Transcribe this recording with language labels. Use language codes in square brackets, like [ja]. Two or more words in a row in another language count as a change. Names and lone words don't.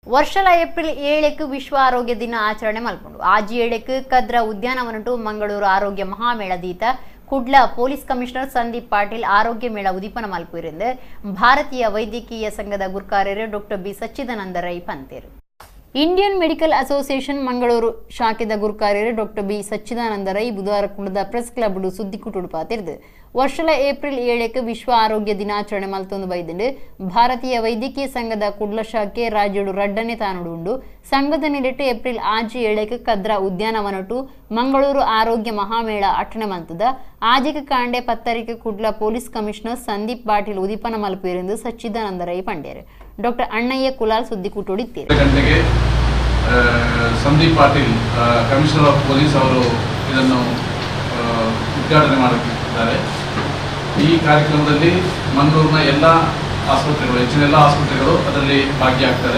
[tcy] ವರ್ಷಲ ಏಪ್ರಿಲ್ 7ಕ್ಕೆ ವಿಶ್ವ ಆರೋಗ್ಯ ದಿನ ಆಚರಣೆ ಮಲ್ಪುಂಡು. ಆಜಿ 7ಕ್ಕೆ ಕದ್ರಾ ಉದ್ಯಾನವನಟು ಮಂಗಳೂರು ಆರೋಗ್ಯ ಮಹಾಮೇಳ ದೀತ ಕುಡ್ಲ [en] police commissioner [tcy] ಸಂದೀಪ್ ಪಾಟೀಲ್ ಆರೋಗ್ಯ ಮೇಳ ಉದೀಪನ ಮಲ್ಪುವಿರಿಂದ ಭಾರತೀಯ ವೈದ್ಯಕೀಯ ಸಂಘದ ಗುರ್ಕಾರ್ಯರು ಡಾಕ್ಟರ್ ಬಿ ಸಚ್ಚಿದಾನಂದ ರೈ ಪಂತೇರು. ಇಂಡಿಯನ್ ಮೆಡಿಕಲ್ ಅಸೋಸಿಯೇಷನ್ ಮಂಗಳೂರು ಶಾಖೆದ ಗುರುಕಾರ್ಯರು ಡಾಕ್ಟರ್ ಬಿ ಸಚ್ಚಿದಾನಂದ ರೈ ಬುಧವಾರ ಕುಂಡದ [en] press club [tcy] ಸುದ್ದಿಕೂಟು ಪಾತಿರ್ದು ವರ್ಷಲ ಏಪ್ರಿಲ್ 7ಕ್ಕೆ ವಿಶ್ವ ಆರೋಗ್ಯ ದಿನಾಚರಣೆ ಮಲ್ತೊಂದು ಬೈದಿಂಡು ಭಾರತೀಯ ವೈದ್ಯಕೀಯ ಸಂಘದ ಕುಡ್ಲ ಶಾಖೆ ರಾಜ್ಯಡು ರಡ್ಡನೆ ತಾನುಡು ಸಂಘದ ನಿಲಿಟ್ಟು ಏಪ್ರಿಲ್ 7ಕ್ಕೆ ಕದ್ರಾ ಉದ್ಯಾನವನಟು ಮಂಗಳೂರು ಆರೋಗ್ಯ ಮಹಾಮೇಳ ಅಟ್ಟಣೆ ಮಲ್ತದ ಆಜಿಗೆ ಕಾಂಡೆ ಪತ್ತರಿಕೆ ಕುಡ್ಲ [en] police commissioner [tcy] ಸಂದೀಪ್ ಪಾಟೀಲ್ ಉದೀಪನ ಮಲ್ಪುವೆಂದು ಸಚ್ಚಿದಾನಂದ ರೈ ಪಂಡ್ಯರು. ಡಾಕ್ಟರ್ ಅಣ್ಣಯ್ಯ ಕುಲಾಲ್ ಸುದ್ದಿಕೂಟೊಡಿದ್ದೀರಿ. [kn] ಸಂದೀಪ್ ಪಾಟೀಲ್ [en] commissioner of police [kn] ಅವರು ಇದನ್ನು ಉದ್ಘಾಟನೆ ಮಾಡುತ್ತಿದ್ದಾರೆ. ಈ ಕಾರ್ಯಕ್ರಮದಲ್ಲಿ ಮಂಗಳೂರಿನ ಎಲ್ಲ ಆಸ್ಪತ್ರೆಗಳು, ಹೆಚ್ಚಿನ ಎಲ್ಲ ಆಸ್ಪತ್ರೆಗಳು ಅದರಲ್ಲಿ ಭಾಗಿಯಾಗ್ತಾರೆ.